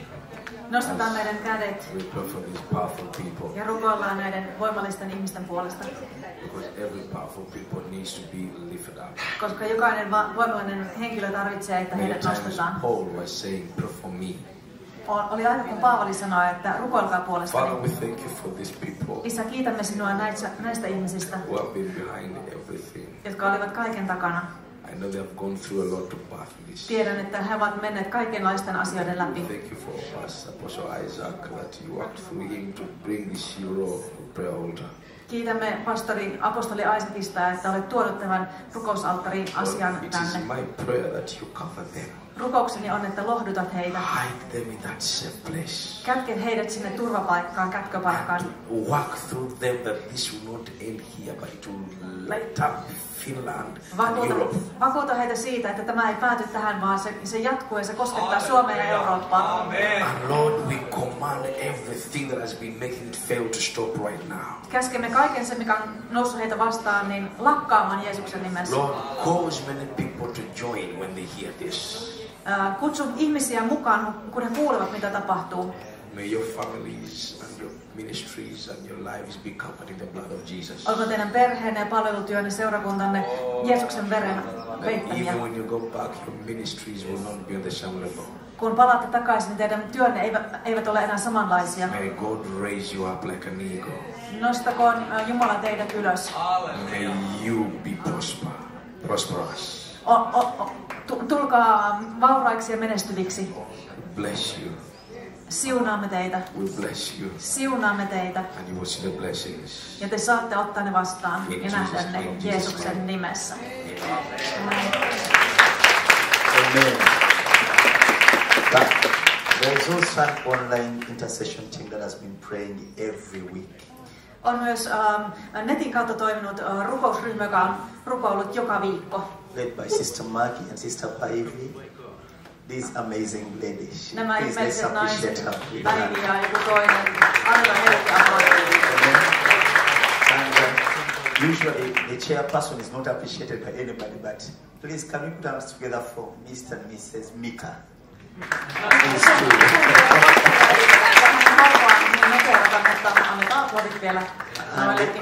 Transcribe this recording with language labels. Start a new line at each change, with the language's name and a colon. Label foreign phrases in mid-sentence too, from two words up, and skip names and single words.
Finnish: Nostetaan meidän kädet
English: we pray for these powerful people.
Finnish: ja rukoillaan näiden voimallisten ihmisten puolesta.
English: Because every powerful people needs to be lifted up.
Finnish: Koska jokainen voimallinen henkilö tarvitsee, että
English: Many
Finnish: heidät
English: times
Finnish: nostetaan.
English: Paul was saying, pray for me.
Finnish: Oli aina kun Paavali sanoi, että rukoilkaa
English: Father,
Finnish: puolestani.
English: we thank you for these people
Finnish: Isä, kiitämme sinua näistä ihmisistä,
English: who have been behind everything.
Finnish: jotka olivat kaiken takana.
English: I know they have gone through a lot of battles.
Finnish: Tiedän, että he ovat menneet kaikenlaisten asioiden läpi.
English: Thank you for us, Apostle Isaac, that you walked through him to bring this hero prayer altar.
Finnish: Kiitämme apostoli Isaacista, että olet tuonut tämän rukousalttarin asian
English: It is
Finnish: tänne.
English: my prayer that you cover them.
Finnish: Rukoukseni on, että lohdutat heitä.
English: Hide them in that safe place.
Finnish: Kätke heidät sinne turvapaikkaan, kätköpaikkaan.
English: Walk through them that this will not end here, but it will light up Finland and Europe.
Finnish: Vakuuta heitä siitä, että tämä ei pääty tähän, vaan se jatkuu ja se koskettaa Suomea ja Eurooppaa.
English: And Lord, we command everything that has been making it fail to stop right now.
Finnish: Käskemme kaiken se, mikä on noussut heitä vastaan, niin lakkaamaan Jeesuksen nimessä.
English: Lord, cause many people to join when they hear this.
Finnish: Kutsu ihmisiä mukaan, kun he kuulevat, mitä tapahtuu.
English: May your families and your ministries and your lives be covered in the blood of Jesus.
Finnish: Olko teidän perheenne ja palvelutyönne, seurakuntanne Jeesuksen veren peittämiä?
English: Even when you go back, your ministries will not be on the same level.
Finnish: Kun palaatte takaisin, niin teidän työnne eivät ole enää samanlaisia.
English: May God raise you up like an eagle.
Finnish: Nostakoon Jumala teidät ylös.
English: May you be prosperous.
Finnish: Tulkaa vauraiksi ja menestyviksi.
English: Bless you.
Finnish: Siunaamme teitä.
English: We bless you.
Finnish: Siunaamme teitä.
English: And you will see the blessings.
Finnish: Ja te saatte ottaa ne vastaan ja nähdä ne
English: In Jesus'
Finnish: Jeesuksen
English: name.
Finnish: nimessä.
English: Amen. But there is also an online intercession team that has been praying every week.
Finnish: On myös netin kautta toiminut rukousryhmä, joka on rukoillut joka viikko.
English: Led by Sister Maggie and Sister Paivi. These amazing ladies.
Finnish: Nämä
English: Please let's
Finnish: ihmeelliset
English: appreciate
Finnish: naiset,
English: her.
Finnish: Päivi ja joku toinen. Annetaan heillekin aplodit.
English: And usually the chairperson is not appreciated by anybody, but please can we put our hands together for Mr. and Mrs. Mika? These two.
Finnish: Annetaan aplodit vielä noillekin.